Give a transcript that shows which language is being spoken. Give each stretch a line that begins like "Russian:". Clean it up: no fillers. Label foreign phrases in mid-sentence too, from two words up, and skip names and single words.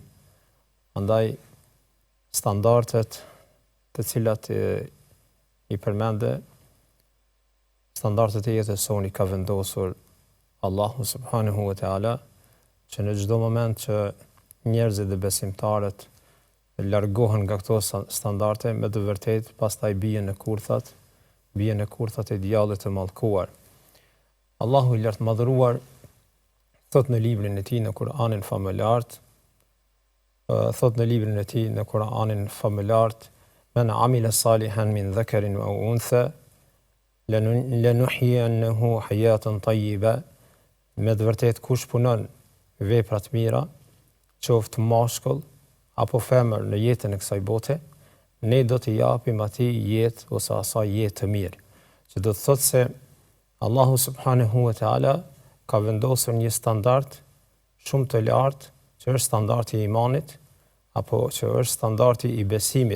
Albanian: Andaj standardet të cilat i përmende, standardet e jetës sonë ka vendosur Allahu
Arabic: سبحانه وتعالى,
Albanian: që në çdo moment që njerëzit dhe besimtarët largohen nga këto standarde, me të vërtetë pastaj bien në kurthat e djallit të mallkuar. Allahu i lartë madhëruar thot në librin e tij në Kur'anin famëlar,
Arabic: من عمل صالحا من ذكر أو أنثى لنحيينه حياة طيبة.
Albanian: Me të vërtetë kush punon vepra të mira, qoftë mashkull apo femër në jetën e kësaj bote, ne do t'i japim atij jetë ose asaj jetë të mirë. Që do të thotë se Allahu
Arabic: سبحانه وتعالى
Albanian: ka vendosur një standard shumë të lartë, që është standardi i imanit, apo që është standardi i besimit.